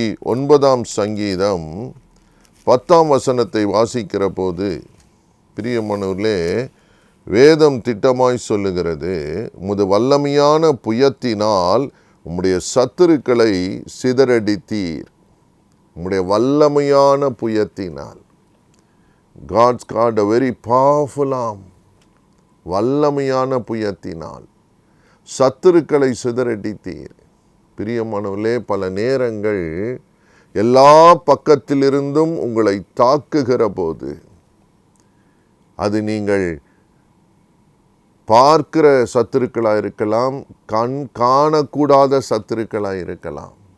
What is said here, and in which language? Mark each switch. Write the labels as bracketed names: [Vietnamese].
[Tamil] 89ஆம் சங்கீதம் 10ஆம் வசனத்தை வாசிக்கிற போது, பிரியமானவர்களே, வேதம் திட்டமாய் சொல்லுகிறது, உமது வல்லமையான புயத்தினால் உம்முடைய சத்துருக்களை சிதறடித்தீர். உம்முடைய வல்லமையான புயத்தினால். [English] God's got a very powerful arm. [Tamil] வல்லமையான புயத்தினால் சத்துருக்களை சிதறடித்தீர். பிரியமானவர்களே, பல நேரங்கள் எல்லா பக்கத்திலிருந்தும் உங்களை தாக்குகிற போது, அது நீங்கள் பார்க்கிற சத்துருக்களாக இருக்கலாம், கண் காணக்கூடாத சத்துருக்களாக இருக்கலாம்.